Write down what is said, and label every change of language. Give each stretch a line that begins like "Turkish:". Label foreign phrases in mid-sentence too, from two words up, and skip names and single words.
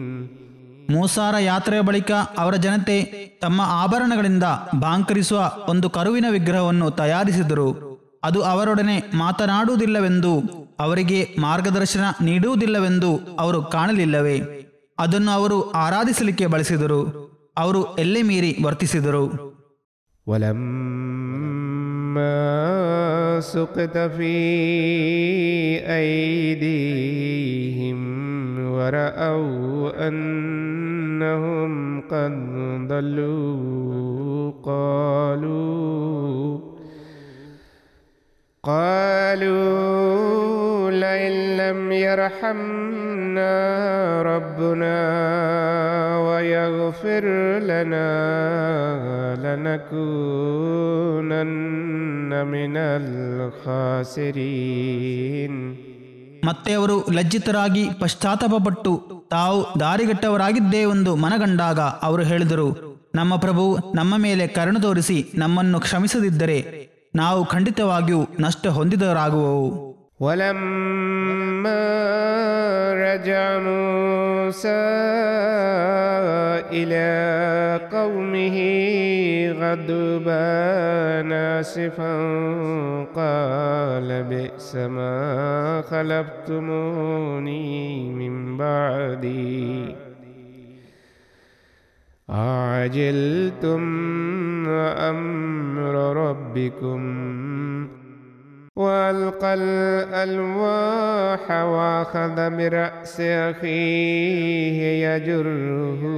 Kannada: ಮೂಸಾರ ಯಾತ್ರೆಯ ಬಳಿಕ ಅವರ ಜನತೆ ತಮ್ಮ ಆಭರಣಗಳಿಂದ ಬಾಂಕರಿಸುವ ಒಂದು ಕರುವಿನ ವಿಗ್ರಹವನ್ನು ತಯಾರಿಸಿದರು. ಅದು ಅವರೊಡನೆ ಮಾತನಾಡುವುದಿಲ್ಲವೆಂದು, ಅವರಿಗೆ ಮಾರ್ಗದರ್ಶನ ನೀಡುವುದಿಲ್ಲವೆಂದು ಅವರು ಕಾಣಲಿಲ್ಲವೇ? ಅದನ್ನು ಅವರು ಆರಾಧಿಸಲಿಕ್ಕೆ ಬಳಸಿದರು. ಅವರು ಎಲ್ಲೆ ಮೀರಿ ವರ್ತಿಸಿದರು.
Arabic: ولما سقط في أيديهم ورأوا أنهم قد ضلوا قالوا لئن لم يرحمنا ربنا ويغفر لنا لنكونن من الخاسرين.
Kannada: ಮತ್ತೆ ಅವರು ಲಜ್ಜಿತರಾಗಿ ಪಶ್ಚಾತ್ತಾಪಪಟ್ಟು ತಾವು ದಾರಿಗೆಟ್ಟವರಾಗಿದ್ದೇವೆಂದು ಮನಗಂಡಾಗ ಅವರು ಹೇಳಿದರು, ನಮ್ಮ ಪ್ರಭು ನಮ್ಮ ಮೇಲೆ ಕರುಣೆ ತೋರಿಸಿ ನಮ್ಮನ್ನು ಕ್ಷಮಿಸದಿದ್ದರೆ ನಾವು ಖಂಡಿತವಾಗಿಯೂ ನಷ್ಟ ಹೊಂದಿದವರಾಗುವೆವು.
Arabic: ولما رجع موسى إلى قومه غضبان آسفا قال بئس ما خلفتموني من بعدي أعجلتم أمر ربكم وألقى الألواح وأخذ برأس أخيه يجره